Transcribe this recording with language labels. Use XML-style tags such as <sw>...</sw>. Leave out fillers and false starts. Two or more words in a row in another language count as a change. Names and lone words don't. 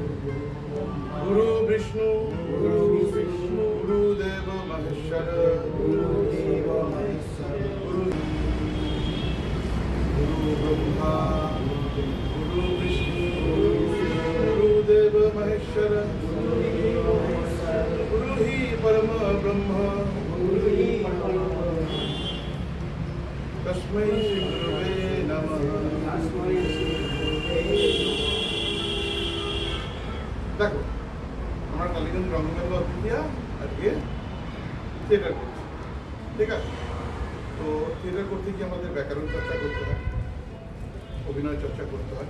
<sa>गुरु विष्णु गुरुदेव महेश्वर गुरु ब्रह्मा गुरु विष्णु गुरुदेव महेश्वर गुरु ही परम ब्रह्म तस्मै श्री गुरुवे नमः।</sa> <bn>देखो আমরা কালীগঞ্জ রঙ্গমেলা অতিথিয়া আজকে থিয়েটার করছি, ঠিক আছে? তো থিয়েটার করতে গিয়ে আমাদের ব্যাকরণ চর্চা করতে হয়, অভিনয় চর্চা করতে হয়।</bn>